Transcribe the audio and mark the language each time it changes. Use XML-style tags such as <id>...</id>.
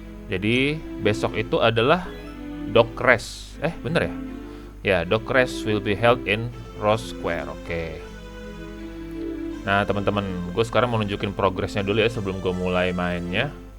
<id>Jadi besok itu adalah Dog Race. Bener ya?</id> <en>Ya, Dog Race will be held in Rose Square.</en> <id>Oke. Nah, teman-teman, gue sekarang mau nunjukin progresnya dulu ya sebelum gue mulai mainnya.</id>